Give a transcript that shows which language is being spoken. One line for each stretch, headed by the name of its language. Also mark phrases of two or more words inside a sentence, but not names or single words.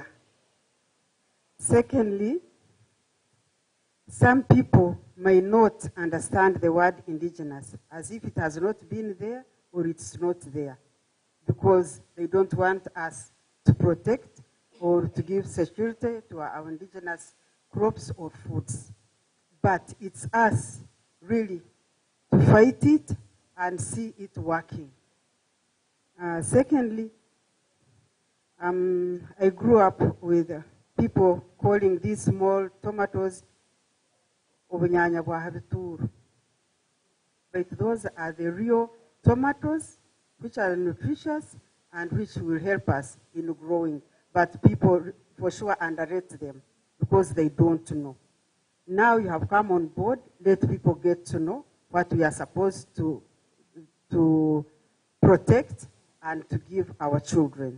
English: Secondly, some people may not understand the word indigenous as if it has not been there or it's not there, because they don't want us to protect or to give security to our indigenous crops or foods. But it's us, really, to fight it and see it working. Secondly, I grew up with people calling these small tomatoes
Tooro: obunyanya bwa habituru.
English: But those are the real tomatoes which are nutritious and which will help us in growing. But people for sure underrate them because they don't know. Now you have come on board, let people get to know what we are supposed to protect and to give our children.